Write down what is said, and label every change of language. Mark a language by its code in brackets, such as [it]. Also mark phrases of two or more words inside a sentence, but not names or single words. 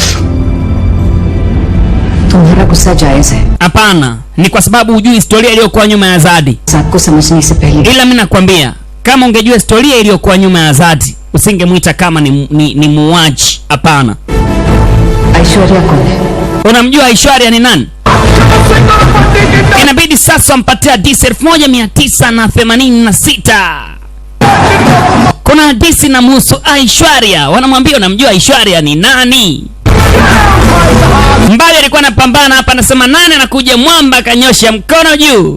[hi] तुम्हारा गुस्सा जायज है [sw] Hapana, ni kwa sababu hujui historia iliyokuwa nyuma ya Azadi. [hi] सबको समझने से पहले [sw] Ila mimi nakwambia, kama ungejua historia iliyokuwa nyuma ya Azadi, usingemuita kama ni muuaji. Hapana. [hi] ऐश्वर्या कौन है [sw] Unamjua Aishwarya ni nani? Inabidi sasa mpatie hadithi 1986. Kuna hadithi na muhusu Aishwarya. Wanamwambia unamjua Aishwarya ni nani? Mbali alikuwa anapambana hapa, anasema nani anakuja, mwamba akanyosha mkono juu.